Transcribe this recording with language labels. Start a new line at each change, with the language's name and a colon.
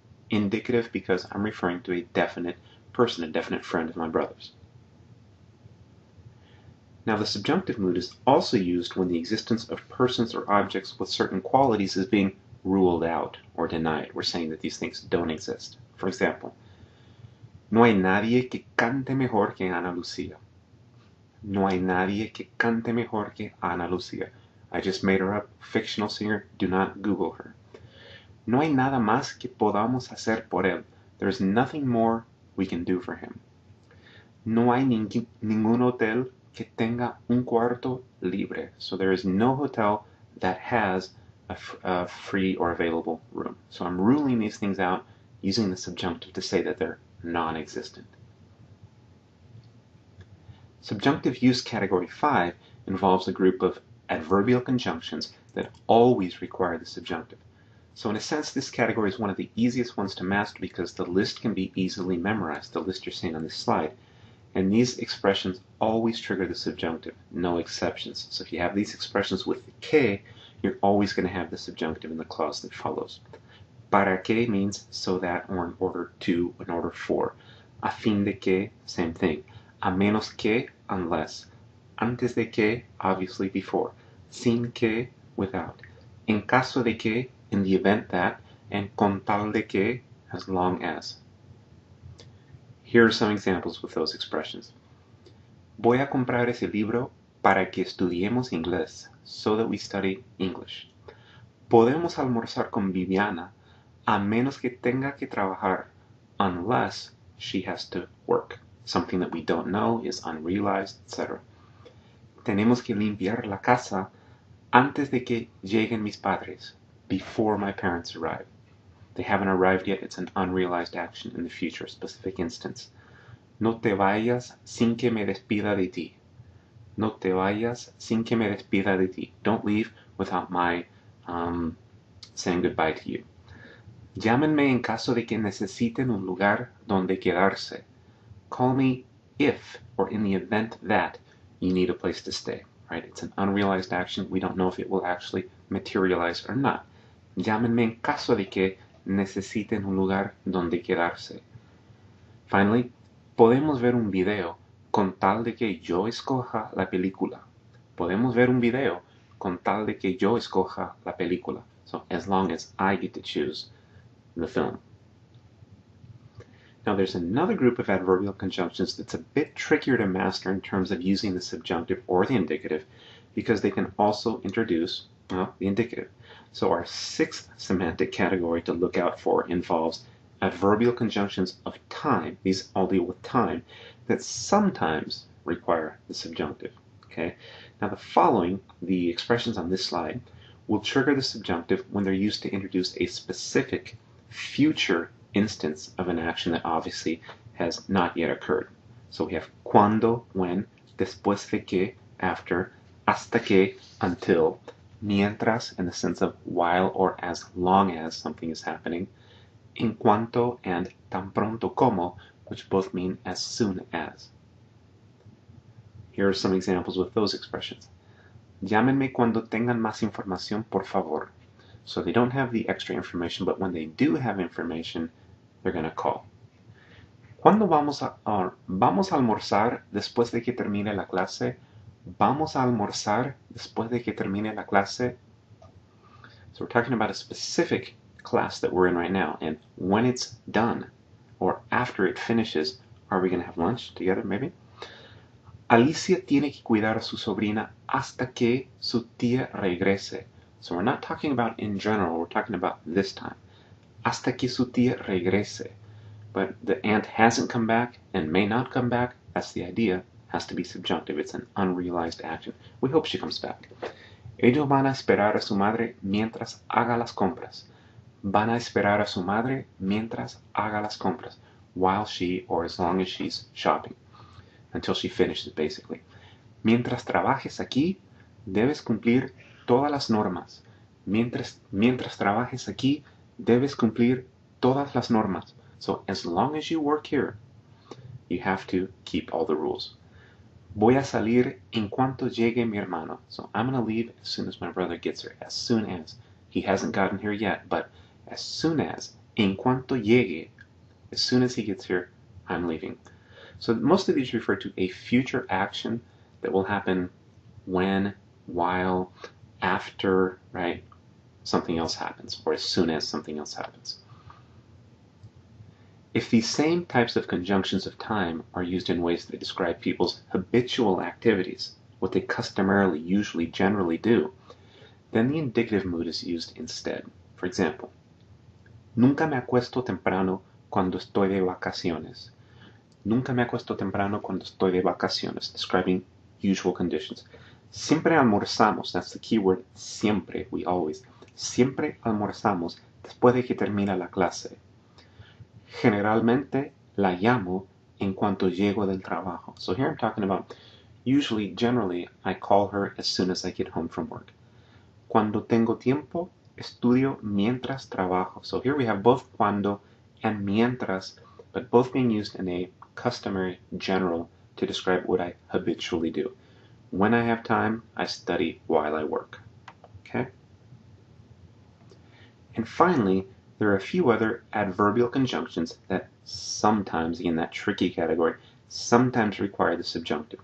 English: Indicative because I'm referring to a definite person, a definite friend of my brother's. Now the subjunctive mood is also used when the existence of persons or objects with certain qualities is being ruled out or denied. We're saying that these things don't exist. For example,
Spanish: no hay nadie que cante mejor que Ana Lucía. No hay nadie que cante mejor que Ana Lucía.
English: I just made her up. Fictional singer. Do not Google her.
Spanish: No hay nada más que podamos hacer por él.
English: There's nothing more we can do for him.
Spanish: No hay ningún hotel que tenga un cuarto libre.
English: So there is no hotel that has a free or available room. So I'm ruling these things out using the subjunctive to say that they're non-existent. Subjunctive use category 5 involves a group of adverbial conjunctions that always require the subjunctive. So in a sense, this category is one of the easiest ones to master because the list can be easily memorized, the list you're seeing on this slide. And these expressions always trigger the subjunctive, no exceptions. So if you have these expressions with the que, you're always going to have the subjunctive in the clause that follows. Para que means so that, or in order to, in order for.
Spanish: A fin de que,
English: same thing.
Spanish: A menos que,
English: unless.
Spanish: Antes de que,
English: obviously before.
Spanish: Sin que,
English: without.
Spanish: En caso de que,
English: in the event that,
Spanish: and con tal de que,
English: as long as. Here are some examples with those expressions.
Spanish: Voy a comprar ese libro para que estudiemos inglés,
English: so that we study English.
Spanish: Podemos almorzar con Viviana a menos que tenga que trabajar,
English: unless she has to work. Something that we don't know is unrealized, etc.
Spanish: Tenemos que limpiar la casa antes de que lleguen mis padres,
English: before my parents arrive. They haven't arrived yet. It's an unrealized action in the future, specific instance.
Spanish: No te vayas sin que me despida de ti. No te vayas sin que me despida de ti.
English: Don't leave without my saying goodbye to you.
Spanish: Llámenme en caso de que necesiten un lugar donde quedarse.
English: Call me if, or in the event that, you need a place to stay. Right? It's an unrealized action. We don't know if it will actually materialize or not.
Spanish: Llámenme en caso de que necesiten un lugar donde quedarse.
English: Finally,
Spanish: podemos ver un video con tal de que yo escoja la película. Podemos ver un video con tal de que yo escoja la película.
English: So, as long as I get to choose the film. Now, there's another group of adverbial conjunctions that's a bit trickier to master in terms of using the subjunctive or the indicative, because they can also introduce the indicative. So our sixth semantic category to look out for involves adverbial conjunctions of time. These all deal with time that sometimes require the subjunctive. Okay. Now the following, the expressions on this slide, will trigger the subjunctive when they're used to introduce a specific future instance of an action that obviously has not yet occurred. So we have cuando, when, después de que, after, hasta que, until, mientras in the sense of while or as long as something is happening, en cuanto and tan pronto como, which both mean as soon as. Here are some examples with those expressions.
Spanish: Llámenme cuando tengan más información, por favor.
English: So they don't have the extra information, but when they do have information, they're going to call.
Spanish: ¿Cuándo vamos a almorzar después de que termine la clase? Vamos a almorzar después de que termine la clase.
English: So we're talking about a specific class that we're in right now, and when it's done, or after it finishes, are we going to have lunch together maybe?
Spanish: Alicia tiene que cuidar a su sobrina hasta que su tía regrese.
English: So we're not talking about in general, we're talking about this time.
Spanish: Hasta que su tía regrese.
English: But the aunt hasn't come back and may not come back. That's the idea. Has to be subjunctive. It's an unrealized action. We hope she comes back.
Spanish: Ellos van a esperar a su madre mientras haga las compras. Van a esperar a su madre mientras haga las compras.
English: While she, or as long as she's shopping. Until she finishes, basically.
Spanish: Mientras trabajes aquí, debes cumplir todas las normas. Mientras trabajes aquí, debes cumplir todas las normas.
English: So as long as you work here, you have to keep all the rules.
Spanish: Voy a salir en cuanto llegue mi hermano.
English: So I'm going to leave as soon as my brother gets here. As soon as. He hasn't gotten here yet, but as soon as.
Spanish: En cuanto llegue.
English: As soon as he gets here, I'm leaving. So most of these refer to a future action that will happen when, while, after, right, something else happens, or as soon as something else happens. If these same types of conjunctions of time are used in ways that describe people's habitual activities, what they customarily, usually, generally do, then the indicative mood is used instead. For example,
Spanish: nunca me acuesto temprano cuando estoy de vacaciones. Nunca me acuesto temprano cuando estoy de vacaciones,
English: describing usual conditions.
Spanish: Siempre almorzamos,
English: that's the key word, siempre, we always.
Spanish: Siempre almorzamos después de que termina la clase. Generalmente la llamo en cuanto llego del trabajo.
English: So here I'm talking about, usually, generally, I call her as soon as I get home from work.
Spanish: Cuando tengo tiempo, estudio mientras trabajo.
English: So here we have both cuando and mientras, but both being used in a customary general to describe what I habitually do. When I have time, I study while I work. Okay? And finally, there are a few other adverbial conjunctions that sometimes, in that tricky category, sometimes require the subjunctive.